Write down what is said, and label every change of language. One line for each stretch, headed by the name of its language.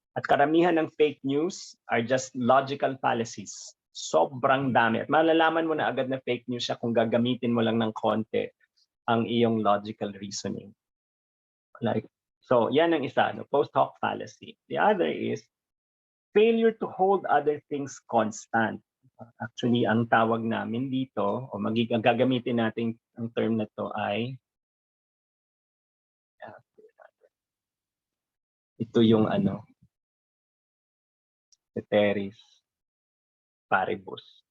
Filipino: At karamihan ng
English: fake news are just logical fallacies.
Filipino: Sobrang dami. At malalaman mo na agad na fake news siya kung gagamitin mo lang ng konti ang iyong logical reasoning. So, yan ang isa, post hoc fallacy.
English: The other is failure to hold other things constant.
Filipino: Actually, ang tawag namin dito, o gagamitin natin ang term na to ay ito yung ceteris paribus.